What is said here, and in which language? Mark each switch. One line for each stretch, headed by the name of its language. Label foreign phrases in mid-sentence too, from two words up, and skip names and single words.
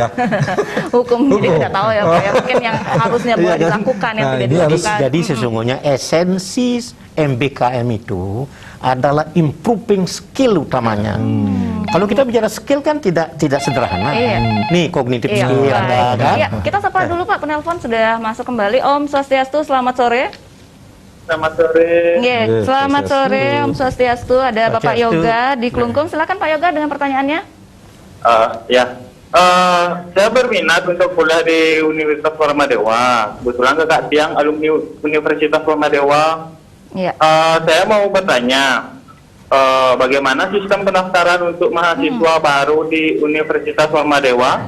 Indonesian: hukum, jadi tidak tahu ya Pak ya, mungkin yang harusnya boleh dilakukan yang tidak dilakukan. Jadi sesungguhnya esensi MBKM itu adalah
English: improving skill
Indonesian: utamanya. Kalau kita bicara skill kan tidak sederhana. Nih kognitif skill ada kan. Kita sapa dulu Pak, penelpon sudah masuk kembali.
Sanskrit: Om Swastiastu,
Indonesian: selamat sore. Selamat sore. Selamat sore
Sanskrit: Om Swastiastu.
Indonesian: Ada Bapak Yoga di Klungkung. Silakan Pak Yoga dengan pertanyaannya. Saya berminat untuk kuliah di Universitas Warmadewa. Kebetulan kakak tiang alumni Universitas Warmadewa. Saya mau bertanya, bagaimana sistem pendaftaran untuk mahasiswa baru di Universitas Warmadewa?